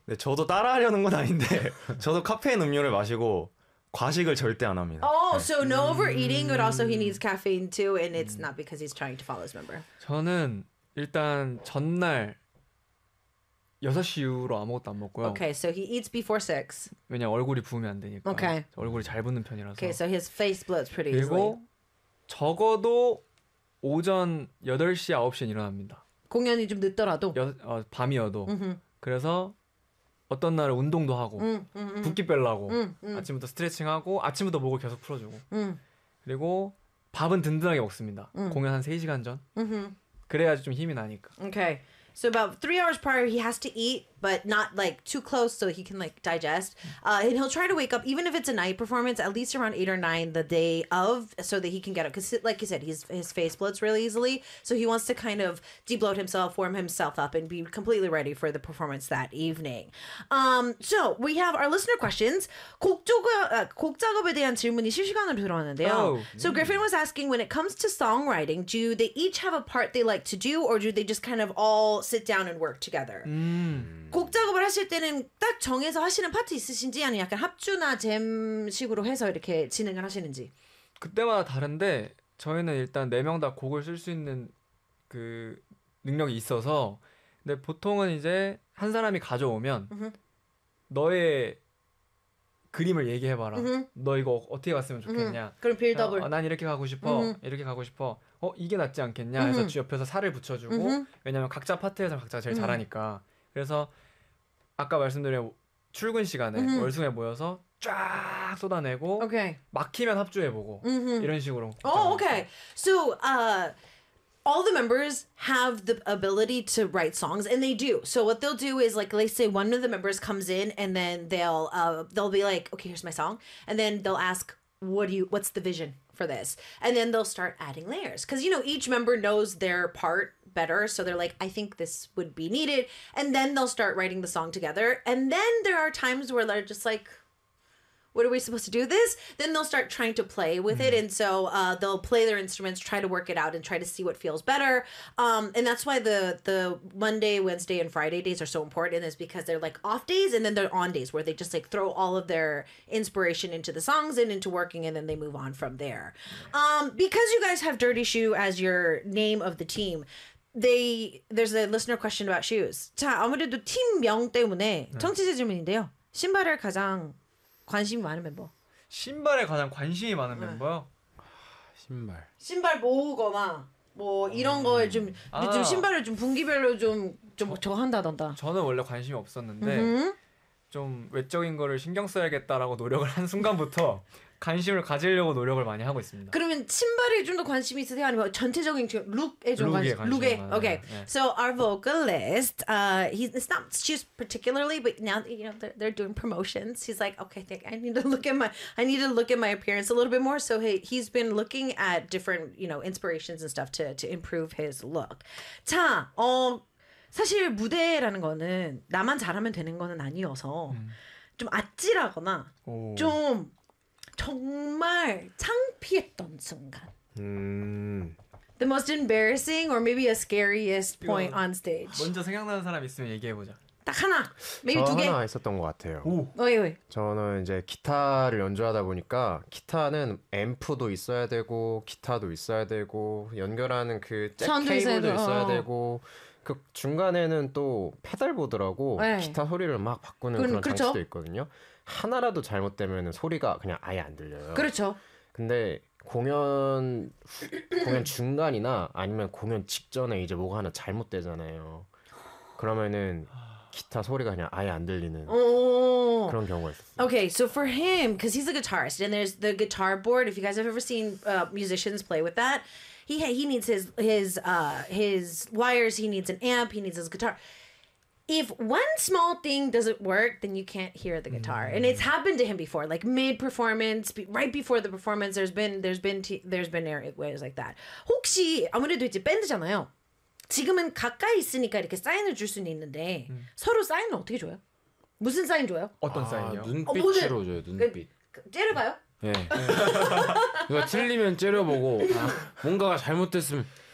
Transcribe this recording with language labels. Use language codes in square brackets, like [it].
[ko] 네, 저도 따라하려는 건 아닌데 저도 카페인 음료를 마시고 과식을 절대 안 합니다. [en] Oh, so no overeating, but also he needs caffeine too, and it's not because he's trying to follow his member. [ko] 저는 일단 전날 6시 이후로 아무것도 안 먹고요. [en] Okay, so he eats before 6. [ko] 왜냐 얼굴이 부으면 안 되니까. [en] Okay. [ko] 얼굴이 잘 붓는 편이라서. [en] Okay, so his face bloats pretty easily. [ko] 그리고 적어도 오전 8시, 9시에 일어납니다. 공연이 좀 늦더라도? 밤이어도. Mm-hmm. 그래서 어떤 날은 운동도 하고, mm-hmm. 붓기 빼려고, mm-hmm. 아침부터 스트레칭하고, 아침부터 목을 계속 풀어주고. Mm-hmm. 그리고 밥은 든든하게 먹습니다. Mm-hmm. 공연 한 3시간 전. Mm-hmm. 그래야지 좀 힘이 나니까. [en] Okay. So about 3 hours prior, he has to eat, but not like too close so he can like digest. And he'll try to wake up, even if it's a night performance, at least around 8 or 9 the day of, so that he can get up. Because like you said, his face bloats really easily. So he wants to kind of de-bloat himself, warm himself up, and be completely ready for the performance that evening. So we have our listener questions. [ko] 곡 작업에 대한 질문이 실시간으로 들어왔는데요. [en] Oh. So Griffin was asking, when it comes to songwriting, do they each have a part they like to do, or do they just kind of all sit down and work together? [ko] 곡 작업을 하실 때는 딱 정해서 하시는 파트 있으신지 아니면 약간 합주나 잼식으로 해서 이렇게 진행을 하시는지? 그때마다 다른데 저희는 일단 네 명 다 곡을 쓸 수 있는 그 능력이 있어서 근데 보통은 이제 한 사람이 가져오면 너의 그림을 얘기해봐라. 너 이거 어떻게 갔으면 좋겠냐. 그럼 빌더블. 난 이렇게 가고 싶어. 이렇게 가고 싶어. 이게 낫지 않겠냐. 해서 옆에서 살을 붙여주고 왜냐면 각자 파트에서 각자가 제일 잘하니까. 그래서 아까 말씀드린 출근 시간에 월승에 모여서 쫙 쏟아내고 [en] okay. [ko] 막히면 합주해보고 이런 식으로. [en] Oh, okay. So, all the members have the ability to write songs, and they do. So what they'll do is, like, let's say one of the members comes in, and then they'll be like, okay, here's my song. And then they'll ask, what's the vision for this? And then they'll start adding layers. Because, you know, each member knows their part better. So they're like, I think this would be needed. And then they'll start writing the song together. And then there are times where they're just like, what are we supposed to do this? Then they'll start trying to play with it. And so they'll play their instruments, try to work it out and try to see what feels better. And that's why the Monday, Wednesday and Friday days are so important, is because they're like off days and then they're on days where they just like throw all of their inspiration into the songs and into working, and then they move on from there. Because you guys have Dirty Shoe as your name of the team, there's a listener question about shoes. [ko] 자, 아무래도 팀명 때문에 청취자 질문인데요. 신발을 가장 관심이 많은 멤버. 신발에 가장 관심이 많은 멤버요? 신발. 신발 모으거나 뭐 이런 거에 좀 요즘 신발을 좀 분기별로 좀 좋아한다던가. 저는 원래 관심이 없었는데 좀 외적인 거를 신경 써야겠다라고 노력을 한 순간부터 관심을 가지려고 노력을 많이 하고 있습니다. 그러면 신발에 좀 더 관심이 있으세요? 아니면 전체적인 룩에 좀 관심? 룩에. Okay. [en] So our vocalist, it's not shoes particularly, but now that, you know, they're doing promotions, he's like, okay, I need to look at my appearance a little bit more. So he's been looking at different, you know, inspirations and stuff to improve his look. [ko] 자, 사실 무대라는 거는 나만 잘하면 되는 거는 아니어서 좀 아찔하거나 좀 정말 창피했던 순간. [en] The most embarrassing or maybe a scariest point on stage. [ko] 먼저 생각나는 사람 있으면 얘기해 보자. 딱 하나. Maybe 두 개. 하나 있었던 것 같아요. 오. 어이. 저는 이제 기타를 연주하다 보니까 기타는 앰프도 있어야 되고 기타도 있어야 되고 연결하는 그 잭 케이블도 있어야 되고 그 중간에는 또 페달보드라고 네. 기타 소리를 막 바꾸는 그런 그렇죠? 장치도 있거든요. 하나라도 잘못되면 소리가 그냥 아예 안 들려요. 그렇죠. 근데 공연 중간이나 아니면 공연 직전에 이제 뭐가 하나 잘못되잖아요. 그러면은 기타 소리가 그냥 아예 안 들리는 그런 경우가 있었어요. [en] Okay, so for him, because he's a guitarist, and there's the guitar board. If you guys have ever seen musicians play with that, he needs his wires, he needs an amp, he needs his guitar. if one small thing doesn't work, then you can't hear the guitar. Mm-hmm. And it's happened to him before, like mid-performance, right before the performance, there's been areas like that. [ko] 혹시 아무래도 이제 밴드잖아요. 지금은 가까이 있으니까 이렇게 사인을 줄 수는 있는데 서로 사인을 어떻게 줘요? 무슨 사인 줘요? 어떤 사인이요? 눈빛으로 줘요, 눈빛. 째려봐요? 예. 누가 틀리면 째려보고 아, 뭔가가 잘못됐으면